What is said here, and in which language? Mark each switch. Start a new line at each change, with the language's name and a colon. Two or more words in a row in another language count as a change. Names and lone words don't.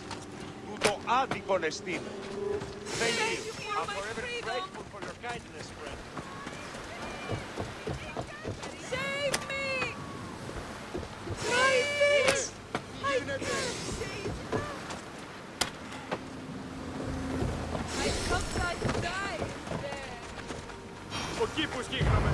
Greek: Tuto άδικον εστίν.
English: Thank you. I'm forever grateful for your kindness, friend. Save me! My face! I can't save her! I thought I'd die there.
Greek: Εκεί που σκύχναμε.